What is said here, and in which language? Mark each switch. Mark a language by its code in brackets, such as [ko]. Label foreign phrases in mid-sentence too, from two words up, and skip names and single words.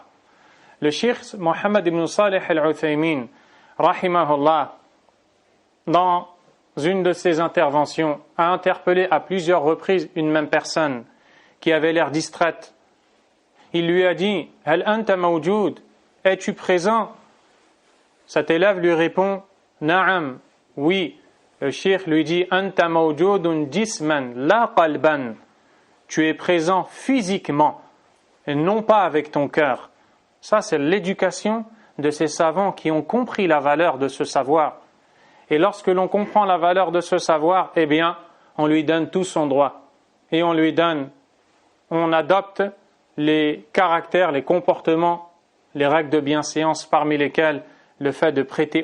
[fr] Le cheikh Mohammed ibn Salih al-Uthaymin, rahimahullah, dans une de ses interventions, a interpellé à plusieurs reprises une même personne qui avait l'air distraite. Il lui a dit: [ar] هل أنت موجود, [fr] es-tu présent? Cet élève lui répond: Na'am, oui. Le cheikh lui dit: [ar] أنت موجود جسما لا قلبا, [fr] tu es présent physiquement et non pas avec ton cœur. Ça, c'est l'éducation de ces savants qui ont compris la valeur de ce savoir. Et lorsque l'on comprend la valeur de ce savoir, eh bien, on lui donne tout son droit. Et on adopte les caractères, les comportements, les règles de bienséance, parmi lesquelles le fait de prêter